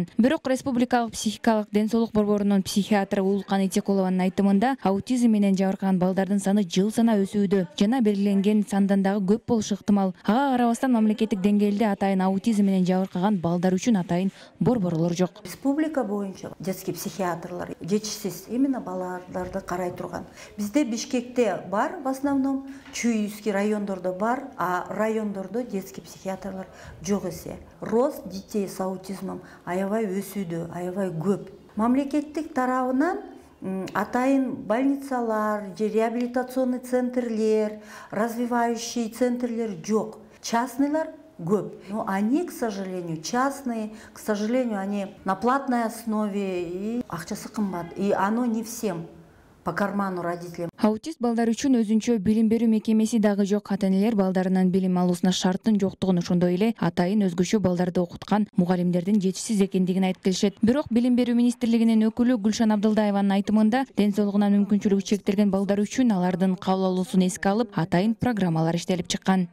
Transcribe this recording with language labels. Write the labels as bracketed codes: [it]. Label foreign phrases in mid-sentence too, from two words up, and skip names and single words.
[ky] Бирок Республикалык психикалык ден соолук борборунун психиатры Уулкан Итекулованын айтымында аутизм менен жабыркаган балдардын саны жыл сана өсүүдө жана белгиленген сандан дагы көп болушу ыктымал. Ага карабастан мамлекеттик деңгээлде атайын аутизм менен жабыркаган балдар үчүн атайын борборлор жок. Республика боюнча детский психиатрлар жетишсиз именно балдарды карай турган. Бизде Бишкекте бар [ru] в основном, [ky] Чуйский райондордо бар, а райондордо детский психиатрлар жок эсе. [ru] Рост детей с аутизмом [ky] аябай өсүүдө, аябай көп. Мамлекеттик тарабынан атайын больницалар, [ru] реабилитационный центрлер, развивающий центрлер [ky] жок. Частныйлар көп. [ru] Но они, к сожалению, частные, к сожалению, они на платной основе, и [ky] акчасы кымбат. [ru] И оно не всем по карману родителям. [ky] Аутист балдар үчүн өзүнчө билим берүү мекемеси дагы жок. Ата-энелер балдарынын билим алуусуна шарттын жоктугун, ошондой эле атайын өзгөчө балдарды окуткан мугалимдердин жетишсиз экендигин айтып келишет. Бирок билим берүү министрлигинин өкүлү Гүлшан Абдылдаеванын айтымында ден соолугунан мүмкүнчүлүгү чектелген балдар үчүн алардын кабыл алуусун эске алып, атайын программалар иштелип чыккан.